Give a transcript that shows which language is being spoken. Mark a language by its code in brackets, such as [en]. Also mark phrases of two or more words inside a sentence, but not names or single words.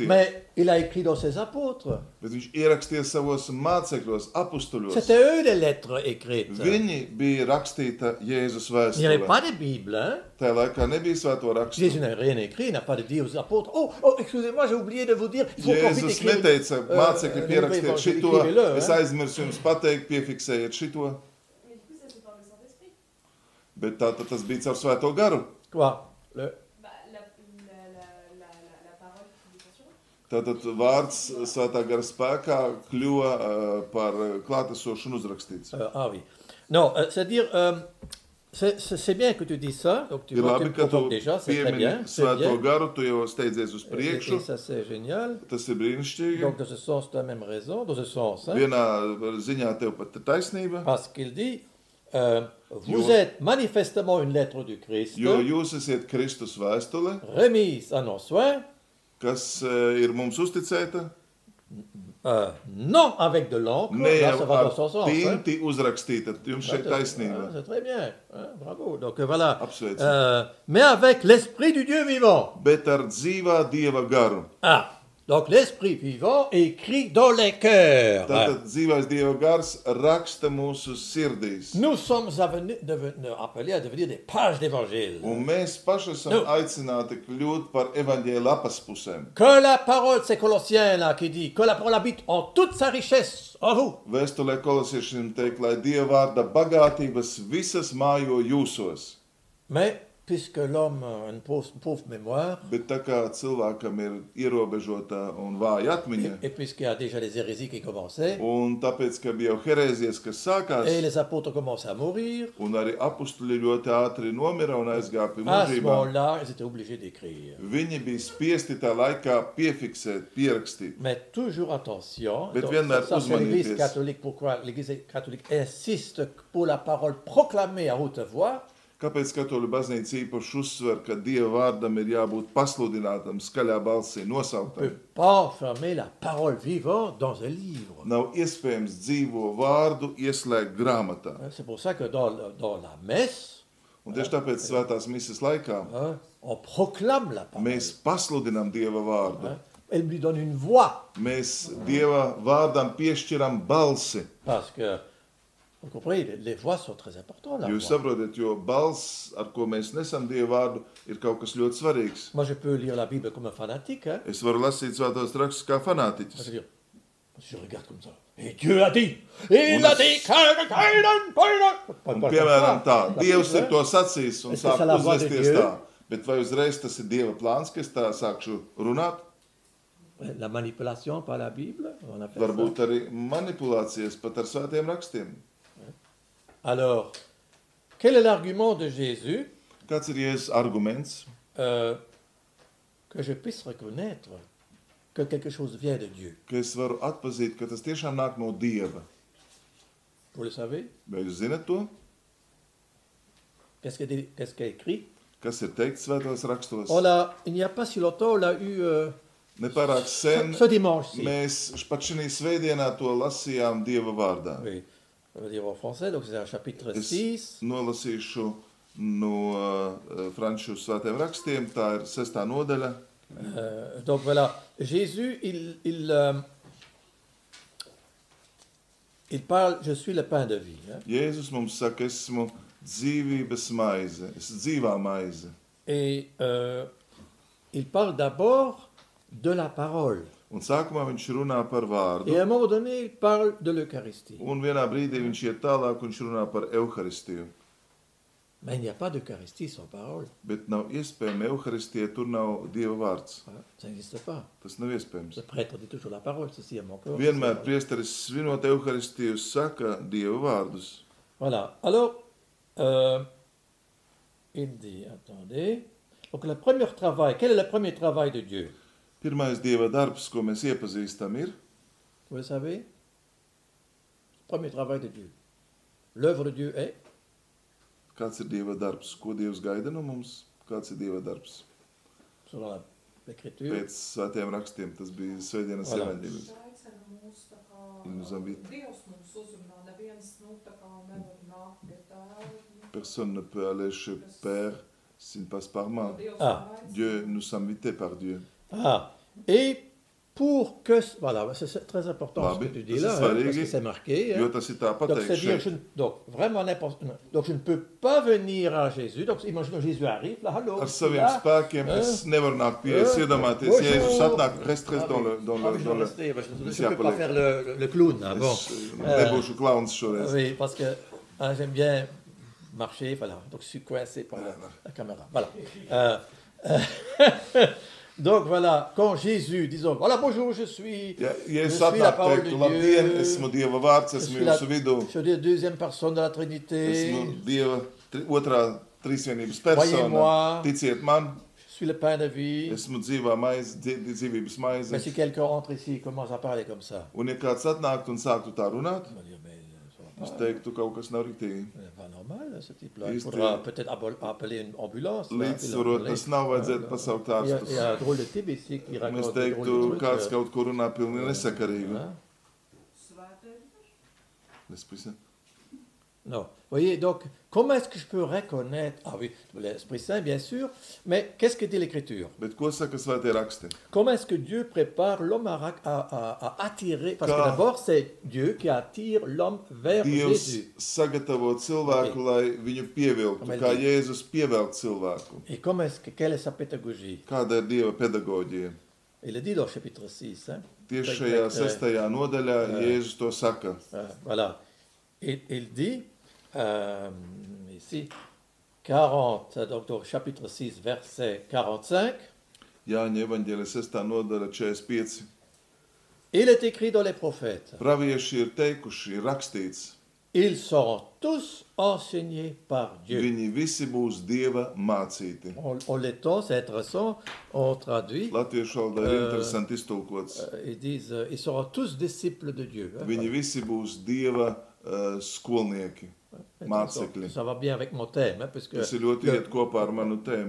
[fr] Mais il a écrit dans ses apôtres. [lv] Bet viņš ierakstīja savos mācekļos, apustuļos. [fr] C'était eux les lettres écrites. [lv] Viņi bija rakstīta Jēzus [fr] Il n'y avait [lv] vēstulē. [fr] pas de Bible. Hein? [lv] Tajā laikā nebija svēto rakstu. [fr] Jésus n'a rien écrit, il n'a pas dit aux apôtres, oh, excusez-moi, j'ai oublié de vous dire, il faut qu'on vite [lv] Jēzus [fr] écrire. [lv] neteica, mācekļi pierakstiet šito, [fr] écrivez-le, [lv] es [fr] hein. [lv] aizmirsu jums pateikt, piefiksējiet šito. [fr] Mais du coup, ça c'est par le Saint-Esprit. [lv] Bet tātad tas bija caur svēto garu. [fr] Quoi? Le, Bah, la parole qui descend sur eux. [lv] Tātad vārds svētā gara spēkā kļuva par klātesošu un uzrakstīts. [fr] ah oui. Non, c'est-à-dire, c'est bien que tu dis ça, donc tu [lv] Ir [fr] vois, tu [lv] labi, [fr] me [lv] ka tu [fr] provoques déjà, c'est très [lv] piemini [fr] bien, c'est [lv] svēto [fr] bien. [lv] garu, tu jau steidzies uz [fr] Et [lv] priekšu. [fr] ça, c'est génial. [lv] Tas ir brīnišķīgi. [fr] Donc, dans ce sens, tu as même raison, dans ce sens. Hein, [lv] Vienā ziņā tev pat ir taisnība, [fr] parce qu'il dit, vous [lv] Jo- [fr] êtes manifestement une lettre du Christ, [lv] jo jūs esat Kristus vēstule, [fr] remise à nos soins, [lv] kas ir mums uzticēta, [fr] non avec de l'encre, [lv] ne [fr] là, [lv] jau [fr] ça va dans [lv] ar [fr] son sens. Hein. [lv] tinti uzrakstīta. Jums šeit [fr] Ah, [lv] taisnība. [fr] c'est très bien, hein, bravo. Donc voilà, [lv] Apsveicu. [fr] mais avec l'esprit du Dieu vivant. [lv] Bet ar dzīvā Dieva garu. [fr] Ah, donc l'esprit vivant écrit dans les cœurs. [lv] Tātad dzīvais Dieva gars raksta mūsu sirdīs. [fr] Nous sommes appelés à devenir des pages d'évangile. [lv] Un mēs paši esam Nu. aicināti kļūt par evaņģēla lapas pusēm. [fr] Que la parole, c'est Colossiens là qui dit, que la parole habite en toute sa richesse en vous. [lv] Vēstulē kolosiešiem teikt, lai Dieva vārda bagātības visas mājo jūsos. [fr] Mais puisque l'homme a une pauvre mémoire, [lv] Bet tā kā cilvēkam ir ierobežota un vāja atmiņa, [fr] et puisqu'il y a déjà les hérésies qui commençaient, [lv] un tāpēc, ka bija jau herēzijas, kas sākās, [fr] et les apôtres commençaient à mourir, [lv] un arī apustuļi ļoti ātri nomira un aizgāja pie [fr] à ce [lv] mūžībā, [fr] moment-là, ils étaient obligés d'écrire. [lv] viņi bija spiesti tā laikā piefiksēt, pierakstīt. [fr] Mais toujours attention, Mais donc, [lv] vienmēr [fr] ça c'est l'Église [lv] uzmanieties. [fr] catholique, pourquoi l'Église catholique insiste pour la parole proclamée à haute voix, [lv] Kāpēc katoļu baznīca īpaši uzsver, ka Dieva vārdam ir jābūt pasludinātam, skaļā balsī [fr] on ne [lv] nosauktam? [fr] peut pas enfermer la parole vivante dans un livre. [lv] Nav iespējams dzīvo vārdu ieslēgt grāmatā. [fr] C'est pour ça que dans la messe, [lv] Un tieši tāpēc svētās misijas laikā [fr] hein, on proclame la parole. [lv] mēs pasludinām Dieva vārdu. [fr] Hein. Elle lui donne une voix. [lv] Mēs Dieva vārdam piešķiram balsi. [fr] Parce que, vous comprenez, les voix sont très importantes. La [lv] Jūs [fr] voix. [lv] saprotat, jo balss, ar ko mēs nesam Dieva vārdu, ir kaut kas ļoti svarīgs. [fr] Moi, je peux lire la Bible comme un fanatique. Hein. [lv] Es varu lasīt svētos rakstus kā [fr] Je [lv] fanātiķis. [fr] veux dire, je regarde comme ça. Et Dieu a dit, il a dit, [lv] Un piemēram tā, Dievs ir to sacījis un Es ka sāk savā vārdā uzvesties Dievu- tā. Bet vai uzreiz tas ir Dieva plāns, ka es tā sākšu runāt? [fr] La manipulation par la Bible, on appelle [lv] Varbūt arī manipulācijas pat ar svētiem rakstiem. [fr] ça. Alors, quel est l'argument de Jésus [lv] Kāds ir Jēzus arguments, [fr] que je puisse reconnaître que quelque chose vient de Dieu? [lv] ka es varu atpazīt, ka tas tiešām nāk no Dieva? [fr] Vous le savez? [lv] Vai jūs zinat to? [fr] Qu'est-ce qu'il y a écrit? [lv] Kas ir teikts svētos rakstos? [fr] Il n'y a pas si longtemps, on l'a eu [lv] Nepārāk sen [fr] ce dimanche-ci. [lv] mēs pat šī svētdienā to lasījām Dieva vārdā. [fr] Oui, ça veut dire en français, donc c'est un chapitre [lv] Es 6. nolasīšu no franču svētiem rakstiem, tā ir 6. nodaļa. [fr] Donc voilà, Jésus, il parle, je suis le pain de vie. Hein. [lv] Jēzus mums saka, esmu dzīvības maize, es dzīvā maize. [fr] Et il parle d'abord de la parole. [lv] Un sākumā viņš runā par vārdu, [fr] Et à un moment donné, il parle de l'Eucharistie. [lv] un vienā brīdī viņš iet tālāk, viņš runā par Euharistiju. [fr] Mais il n'y a pas d'Eucharistie sans parole. [lv] Bet nav iespējama Euharistija, tur nav Dieva vārds. [fr] Voilà, ça n'existe pas. [lv] Tas nav iespējams. [fr] Le prêtre dit toujours la parole, ceci est mon corps. [lv] Vienmēr priesteris svinot Euharistiju saka Dieva vārdus. [fr] Voilà, alors, il dit, attendez, donc le premier travail, quel est le premier travail de Dieu? [lv] Pirmais Dieva darbs, ko mēs iepazīstam, ir [fr] Vous le savez? Premier travail de Dieu. L'œuvre de Dieu est, [lv] kāds ir Dieva darbs, ko Dievs gaida no mums, kāds ir Dieva darbs. [fr] selon l'Écriture, [lv] Pēc svētiem rakstiem tas bija Svētdienas [fr] Voilà. [lv] evaņģēlijs. Es aicinu mūs tā kā [fr] Il nous invite. [lv] Dievs mums uzrunā, neviens, tā kā nevar nākt pie tēva. [fr] Personne ne peut aller chez Père s'il ne passe par moi. [lv] Dievs [fr] Ah. [lv] aicina. [fr] Dieu, nous sommes invités par Dieu. Ah, et pour que... Voilà, c'est très important Bah, ce que mais tu dis c'est là, ça, hein, les parce que gars. c'est marqué. [lv] Jo [fr] Hein. [lv] tas ir tā [fr] Donc, [lv] pateikts [fr] c'est-à-dire, [lv] šeit. [fr] donc, vraiment n'importe... Donc, je ne peux pas venir à Jésus. Donc, imaginons Jésus arrive, là, allô, [lv] Ar [fr] je suis [lv] saviem [fr] là. [lv] spēkiem es nevaru nākt pie Jēzus, iedomāties, [fr] Bonjour. [lv] Jēzus atnāk, [fr] reste Ah, dans oui. le, dans Ah, le, oui, je dans vais le... rester, parce que je ne Monsieur peux pas Appelé. faire le clown. Hein, bon. [lv] Es nebūšu klauns šoreiz. [fr] Oui, parce que hein, j'aime bien marcher, voilà. Donc, je suis coincé par la caméra. Voilà. Donc, voilà, quand Jésus, disons, voilà, bonjour, je suis... [lv] Ja [fr] Je [lv] es [fr] suis la [lv] atnāk [fr] parole [lv] teiktu, [fr] de [lv] labdien, [fr] Dieu. [lv] esmu Dieva vārds, [fr] Je [lv] esmu [fr] suis la, [lv] jūsu vidū, [fr] je suis la deuxième personne de la Trinité. [lv] esmu Dieva otrā trīsvienības persona. [fr] Voyez-moi. [lv] Ticiet man, [fr] Je suis le pain de vie. [lv] esmu dzīvā maize, dzīvības maize. [fr] Mais si quelqu'un entre ici et commence à parler comme ça, [lv] Un ja kāds atnāktu un sāktu tā runāt, [fr] on va dire, mais [lv] es teiktu, kaut kas nav ritīgi. [fr] c'est pas normal, ce type-là. Il Juste, faudra peut-être appeler une ambulance. là, [lv] Līdzsvarot, tas nav vajadzētu pasaukt [fr] Il y [lv] ārstus. [fr] a un drôle de type ici qui [lv] Mēs [fr] raconte des [lv] teiktu, [fr] drôles de [lv] kāds [fr] trucs. [lv] kaut ko runā pilnīgi nesakarīgi. [fr] Hein? L'Esprit Saint. Non. Vous voyez, donc, comment est-ce que je peux reconnaître... Ah oui, l'Esprit Saint, bien sûr, mais qu'est-ce que dit l'Écriture? [lv] Bet ko saka svētie raksti? [fr] Comment est-ce que Dieu prépare l'homme à attirer... Parce que [lv] Kā [fr] d'abord, c'est Dieu qui attire l'homme vers [lv] Dievs [fr] Jésus. [lv] sagatavo cilvēku, lai viņu pievilktu, Kamēr kā Dievs- Jēzus pievelk cilvēku. [fr] Et quelle est sa pédagogie? [lv] Kāda ir Dieva pedagoģija? [fr] Il le dit dans le chapitre 6. Hein? [lv] Tieši [fr] Très, [lv] šajā [fr] très, [lv] 6. nodaļā Jēzus to saka. [fr] Voilà. Et il dit ici 40, donc au chapitre 6, verset 45, [lv] Jāņa evaņģēlijas 6. nodaļa 45. [fr] il est écrit dans les prophètes, [lv] Pravieši ir teikuši, ir rakstīts, [fr] ils seront tous enseignés par Dieu. [lv] viņi visi būs Dieva mācīti. [fr] On l'étend, c'est intéressant, on traduit, [lv] Latviešu valodā ir interesanti iztulkots. [fr] ils disent, ils seront tous disciples de Dieu. Hein. [lv] Viņi visi būs Dieva skolnieki, mācekļi. [fr] Ça va bien avec mon thème, hein, parce que [lv] Tas ir ļoti iet kopā ar manu tēmu.